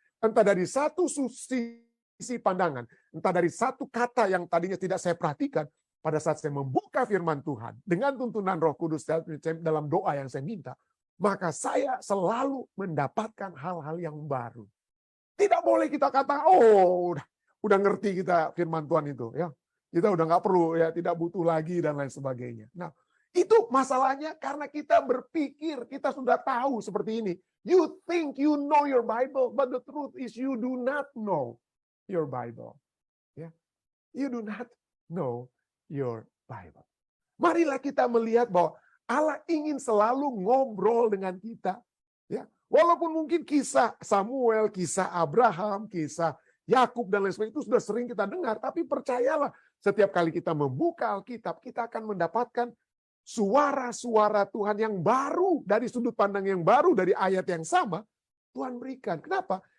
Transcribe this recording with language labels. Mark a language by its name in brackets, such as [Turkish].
[Indonesian] Entah dari satu sisi pandangan, entah dari satu kata yang tadinya tidak saya perhatikan, pada saat saya membuka firman Tuhan, dengan tuntunan Roh Kudus dalam doa yang saya minta, maka saya selalu mendapatkan hal-hal yang baru. Tidak boleh kita kata, oh udah ngerti kita firman Tuhan itu, ya. Kita udah nggak perlu, ya, tidak butuh lagi dan lain sebagainya. Nah, itu masalahnya karena kita berpikir kita sudah tahu seperti ini. [English] You think you know your Bible, but the truth is you do not know your Bible. Ya, you do not know your Bible. [Indonesian] Marilah kita melihat bahwa Allah ingin selalu ngobrol dengan kita. Ya, walaupun mungkin kisah Samuel, kisah Abraham, kisah Yakub dan lain sebagainya itu sudah sering kita dengar, tapi percayalah, setiap kali kita membuka Alkitab, kita akan mendapatkan suara-suara Tuhan yang baru dari sudut pandang yang baru dari ayat yang sama Tuhan berikan. Kenapa?